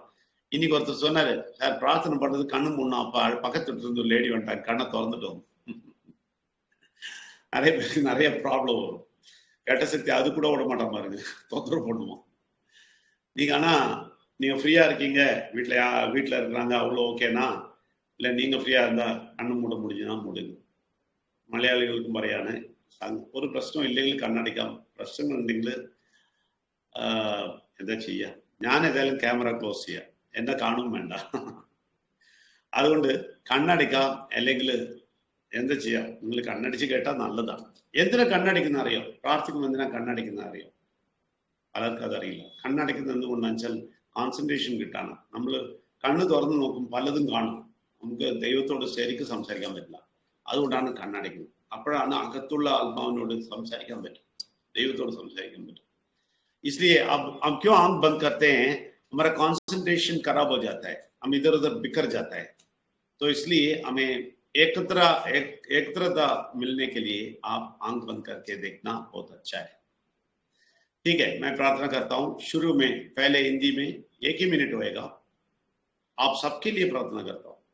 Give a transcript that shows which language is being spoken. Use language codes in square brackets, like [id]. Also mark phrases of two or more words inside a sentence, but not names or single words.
[ta] இன்னைக்கு ஒருத்தர் சொன்னாரு, சார் பிரார்த்தனை பண்றது கண்ணு முன்னா, அப்ப பக்கத்துல இருந்து ஒரு லேடி வந்துட்டாங்க, கண்ணை திறந்துட்டோம். நிறைய பேருக்கு நிறைய ப்ராப்ளம் வரும். கெட்ட சக்தி அது கூட விட மாட்டான் பாருங்க, தொந்தரவு பண்ணுவோம். நீங்க ஆனா நீங்க ஃப்ரீயா இருக்கீங்க, வீட்டுல இருக்கிறாங்க, அவ்வளோ ஓகேனா? இல்ல நீங்க ஃப்ரீயா இருந்தா கண்ணு மூட முடிஞ்சுன்னா மூடுங்க. [ml] മലയാളികൾക്കും പറയാണ്, ഒരു പ്രശ്നം ഇല്ലെങ്കിൽ കണ്ണടയ്ക്കാം. പ്രശ്നം ഉണ്ടെങ്കിൽ എന്താ ചെയ്യുക? ഞാൻ ഏതായാലും ക്യാമറ ക്ലോസ് ചെയ്യാം, എന്നെ കാണും വേണ്ട. അതുകൊണ്ട് കണ്ണടയ്ക്കാം. അല്ലെങ്കിൽ എന്താ ചെയ്യാം, നിങ്ങൾ കണ്ണടിച്ച് കേട്ടാൽ നല്ലതാണ്. എന്തിനാ കണ്ണടിക്കുന്ന അറിയോ? പ്രാർത്ഥിക്കുമ്പോൾ എന്തിനാ കണ്ണടിക്കുന്ന അറിയോ? പലർക്കും അതറിയില്ല. കണ്ണടയ്ക്കുന്നത് എന്തുകൊണ്ടാണെന്ന് വെച്ചാൽ കോൺസെൻട്രേഷൻ കിട്ടാണ്. നമ്മൾ കണ്ണ് തുറന്ന് നോക്കും, പലതും കാണും, നമുക്ക് ദൈവത്തോട് ശരിക്കും സംസാരിക്കാൻ പറ്റില്ല. അതുകൊണ്ടാണ് കണ്ണടയ്ക്കുന്നത്. അപ്പോഴാണ് അകത്തുള്ള ആത്മാവിനോട് സംസാരിക്കാൻ പറ്റും, ദൈവത്തോട് സംസാരിക്കാൻ പറ്റും. [hi] इसलिए अब हम क्यों आंख बंद करते हैं? हमारा कंसंट्रेशन खराब हो जाता है, हम इधर उधर बिखर जाता है. तो इसलिए हमें एकत्रता मिलने के लिए आप आंख बंद करके देखना बहुत अच्छा है. ठीक है, मैं प्रार्थना करता हूँ. शुरू में पहले हिंदी में 1 ही मिनट होएगा, आप सबके लिए प्रार्थना करता हूँ.